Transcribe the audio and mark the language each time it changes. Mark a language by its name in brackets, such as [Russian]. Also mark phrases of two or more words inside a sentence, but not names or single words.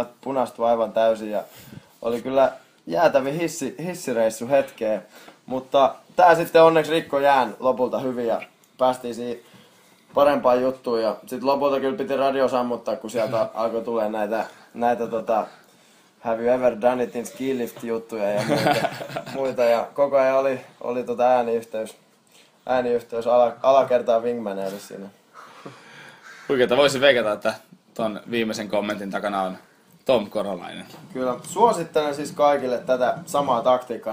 [Finnish] punastuin aivan täysin ja oli kyllä jäätävi hissireissu hetkeen, mutta tää sitten onneksi rikko jään lopulta hyvin ja päästiin siihen parempaan juttuun ja sit lopulta kyllä piti radio sammuttaa, kun sieltä alkoi tulee näitä [English] Have you ever done it in ski lift [Finnish] -juttuja ja muita ja koko ajan oli ääniyhteys alakertaan wingmaneille siinä. Huikeeta, voisin veikata, että ton viimeisen kommentin takana on Tom Korolainen. Kyllä, suosittelen siis kaikille tätä samaa taktiikkaa.